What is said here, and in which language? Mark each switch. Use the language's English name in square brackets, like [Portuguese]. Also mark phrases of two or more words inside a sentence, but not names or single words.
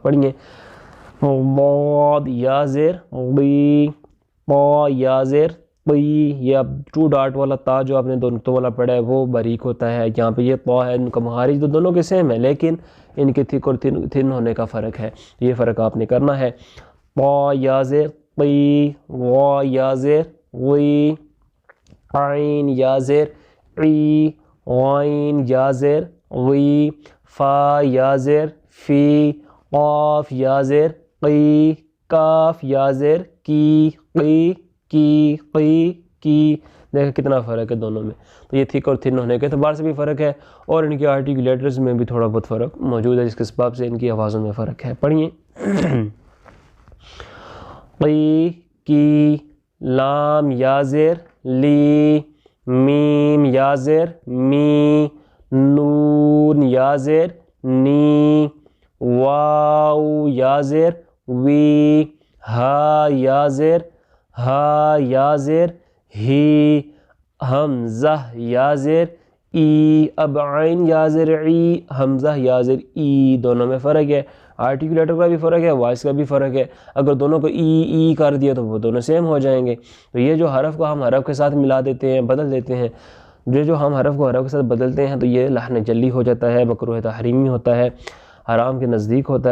[Urdu] پڑھیے ضاد یا زیر غی، طا یا زیر طی، یہ اب 2 ڈاٹ والا تا جو آپ نے 2 نقطوں والا پڑھا ہے وہ باریک ہوتا ہے، یہاں پہ یہ طا ہے، ان کا مخارج تو دونوں کے سیم ہے لیکن ان کے تھک اور تھن ہونے کا فرق ہے، یہ فرق آپ نے کرنا ہے۔ طا یا زیر طی، غا یا زیر غی، عین یا زیر عی، غائن یا زیر غی، فا یا زیر فی، قاف یا زیر قی، کاف یا زیر کی، قی کی، قی کی، دیکھیں کتنا فرق ہے دونوں میں۔ تو یہ تھک اور تھن ہونے کے اعتبار سے بھی فرق ہے اور ان کے آرٹیکولیٹرز میں بھی تھوڑا بہت فرق موجود ہے جس کے سبب سے ان کی آوازوں میں فرق ہے۔ پڑھیے قی کی، لام یا زیر لی، میم یا زیر می، نون یا زیر نی، واو یا زیر وی، ہا یا زیر ہا یا زیر ہی، حمزہ یا زیر ای، اب عین یا زیر ای، حمزہ یا زیر ای، دونوں میں فرق ہے، آرٹیکولیٹر کا بھی فرق ہے، وائس کا بھی فرق ہے۔ اگر دونوں کو ای کر دیا تو وہ دونوں سیم ہو جائیں گے۔ تو یہ جو حرف کو ہم حرف کے ساتھ ملا دیتے ہیں، بدل دیتے ہیں، جو ہم حرف کو حرف کے ساتھ بدلتے ہیں تو یہ لحن جلی ہو جاتا ہے، مکروہ تحریمی ہوتا ہے، حرام کے نزدیک ہوتا ہے۔